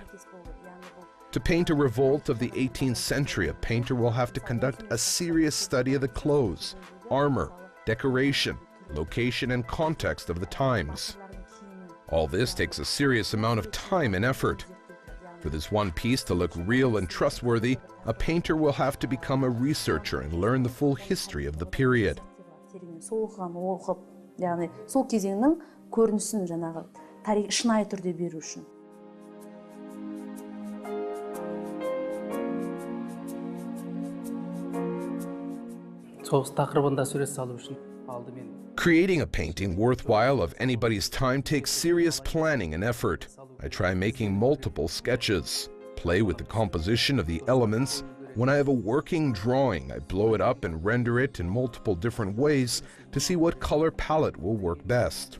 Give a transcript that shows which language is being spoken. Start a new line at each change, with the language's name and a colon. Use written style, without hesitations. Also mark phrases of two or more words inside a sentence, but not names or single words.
English: To paint a revolt of the 18th century, a painter will have to conduct a serious study of the clothes, armor, decoration, location and context of the times. All this takes a serious amount of time and effort. For this one piece to look real and trustworthy, a painter will have to become a researcher and learn the full history of the period.
Kazakh: Сол кезеңнің көрінісін жаңағы тарих шынайы түрде беру үшін. Соғыс тақырыбында сурет салу үшін алдымен.
English: Creating a painting worthwhile of anybody's time takes serious planning and effort. I try making multiple sketches, play with the composition of the elements. When I have a working drawing, I blow it up and render it in multiple different ways to see what color palette will work best.